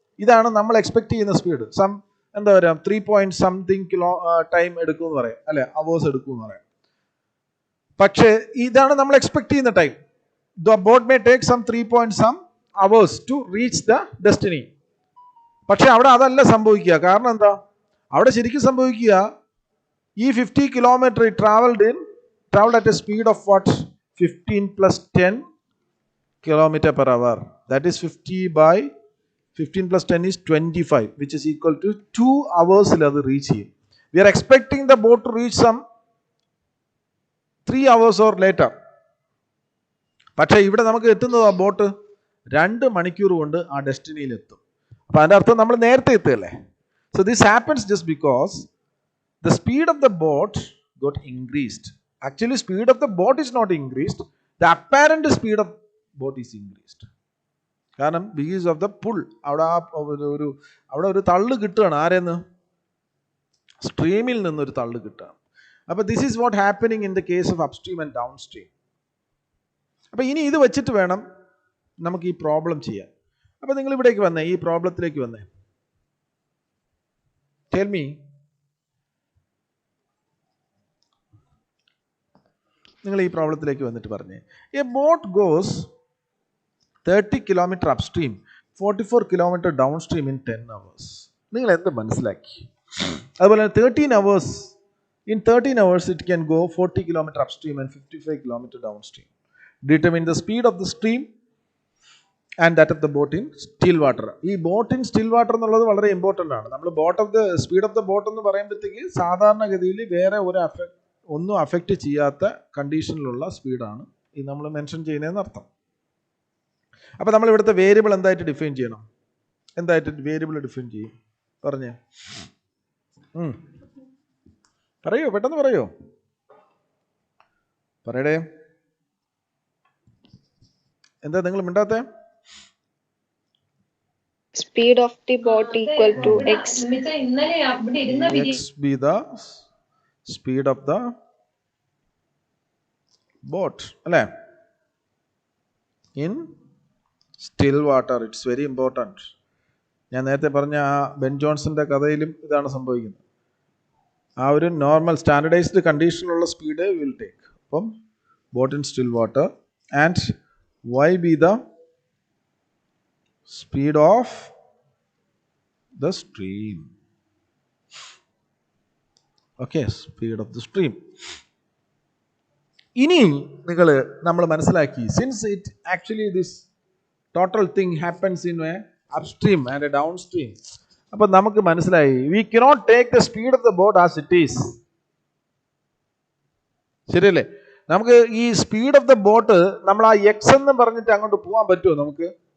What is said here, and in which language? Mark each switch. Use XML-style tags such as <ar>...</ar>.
<ml>ഇതാണ് നമ്മൾ എക്സ്പെക്ട് ചെയ്യുന്ന സ്പീഡ്. എന്താ പറയുക, 3 point something ടൈം എടുക്കുമെന്ന് പറയാം അല്ലെ, അവേഴ്സ് എടുക്കുമെന്ന് പറയാം. പക്ഷേ ഇതാണ് നമ്മൾ എക്സ്പെക്ട് ചെയ്യുന്ന time.</ml> <en>The boat may take some 3 hours to reach the destiny.</en> <ml>പക്ഷെ അവിടെ അതല്ല സംഭവിക്കുക. കാരണം എന്താ? അവിടെ ശരിക്കും സംഭവിക്കുക, ഈ 50 kilometre</ml> <en>traveled at a speed of what? 15 plus 10 kilometer per hour. That is 50 by 15 plus 10 is 25, which is equal to 2 hours</en> <ml>il adu reach cheyum.</ml> <en>We are expecting the boat to reach some 3 hours or later.</en> <ml>പക്ഷേ ഇവിടെ നമുക്ക് എത്തുന്നത് ആ boat 2 മണിക്കൂർ കൊണ്ട് ആ ഡെസ്റ്റിനിയിൽ എത്തും. അപ്പോൾ അതിൻ്റെ അർത്ഥം നമ്മൾ നേരത്തെ എത്തുകയല്ലേ.</ml> <en>So this happens just because the speed of the boat got increased. Actually, speed of the boat is not increased. The apparent speed of boat is increased. കാരണം because of the pull.</en> <ml>അവിടെ ഒരു തള്ളു കിട്ടുകയാണ്. ആരെന്ന്? സ്ട്രീമിൽ നിന്നൊരു തള്ളു കിട്ടുകയാണ്. അപ്പോൾ</ml> <en>This is what happening in the case of upstream and down stream.</en> <ml>അപ്പോൾ ഇനി ഇത് വെച്ചിട്ട് വേണം നമുക്ക് ഈ പ്രോബ്ലം ചെയ്യാൻ. അപ്പോൾ നിങ്ങൾ ഇവിടേക്ക് വന്നേ, ഈ പ്രോബ്ലത്തിലേക്ക് വന്നേ.</ml> <en>Tell me,</en> <ml>നിങ്ങൾ ഈ പ്രോബ്ലത്തിലേക്ക് വന്നിട്ട് പറഞ്ഞേ,</ml> <en>A boat goes 30 kilometre upstream 44 kilometre down stream in 10 hours.</en> <ml>നിങ്ങൾ എന്ത് മനസ്സിലാക്കി?</ml> <en>അതുപോലെ 13 hours, in 13 hours it can go 40 kilometre upstream and 55 kilometre down stream. Determine the speed of the stream and that of the boat in still water.</en> <ml>ഈ boat in still water എന്നുള്ളത് വളരെ important ആണ്. നമ്മൾ speed of the boat എന്ന് പറയുമ്പോഴത്തേക്ക് സാധാരണഗതിയിൽ വേറെ ഒന്നും അഫക്റ്റ് ചെയ്യാത്ത കണ്ടീഷനിലുള്ള സ്പീഡാണ് ഈ നമ്മൾ മെൻഷൻ ചെയ്യുന്നതെന്ന് അർത്ഥം. അപ്പോൾ നമ്മൾ ഇവിടുത്തെ വേരിയബിൾ എന്തായിട്ട് ഡിഫൈൻ ചെയ്യണം? എന്തായിട്ട് വേരിയബിൾ ഡിഫൈൻ ചെയ്യും? പറഞ്ഞേ, പറയോ, പെട്ടെന്ന് പറയോ, പറയടേ. എന്താ നിങ്ങൾ മിണ്ടാത്തെ?</ml> <en>Speed of the boat equal to x. X be the speed of the boat.</en> <ml>അല്ലേ?</ml> <en>In still water. It's very important.</en> <ml>ഞാൻ നേരത്തെ പറഞ്ഞ ആ ബെൻ ജോൺസന്റെ കഥയിലും ഇതാണ് സംഭവിക്കുന്നത്. ആ ഒരു normal standardised കണ്ടീഷനിലുള്ള speed will take.</ml> <en>അപ്പം boat in still water and y be the speed of the stream. Okay, speed of the stream.</en> <ml>ഇനി നമ്മൾ മനസ്സിലാക്കി,</ml> <en>Since it actually this total thing happens in a upstream and a down stream.</en> <ml>അപ്പം നമുക്ക് മനസ്സിലായി,</ml> <en>We cannot take the speed of the boat as it is.</en> <ml>ശരിയല്ലേ? നമുക്ക് ഈ speed of the boat നമ്മൾ ആ എക്സ് എന്ന് പറഞ്ഞിട്ട് അങ്ങോട്ട് പോകാൻ പറ്റുമോ നമുക്ക്?</ml>